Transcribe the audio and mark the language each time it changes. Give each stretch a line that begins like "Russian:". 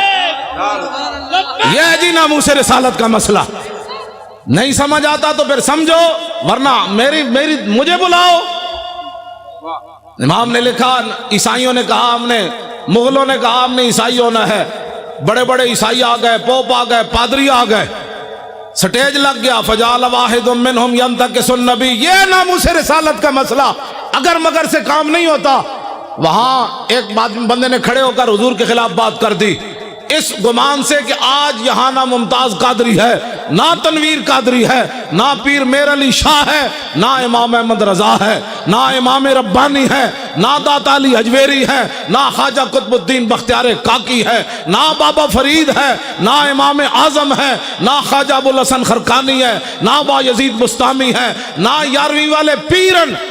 Urdu: یہ ہے جی ناموس رسالت کا مسئلہ. نہیں سمجھ آتا تو پھر سمجھو، ورنہ مجھے بلاؤ. امام نے لکھا، عیسائیوں نے کہا ہم نے، مغلوں نے کہا ہم نے عیسائی ہونا ہے. بڑے بڑے عیسائی آ گئے، پوپ آ گئے، پادری آ گئے، سٹیج لگ گیا.
Arabic: فجعل واحد منهم ينتكس النبي.
Urdu: یہ ناموس رسالت کا مسئلہ اگر مگر سے کام نہیں ہوتا. وہاں ایک بندے نے کھڑے ہو کر حضور کے خلاف بات کر دی اس گمان سے کہ آج یہاں نہ ممتاز قادری ہے، نہ تنویر قادری ہے، نہ پیر میر علی شاہ ہے، نہ امام احمد رضا ہے، نہ امام ربانی ہے، نہ داتا علی حجویری ہے، نہ خواجہ قطب الدین بختیار کاکی ہے، نہ بابا فرید ہے، نہ امام اعظم ہے، نہ خواجہ ابوالحسن خرقانی ہے، نہ با یزید بستامی ہے، نہ یارویں والے پیرن.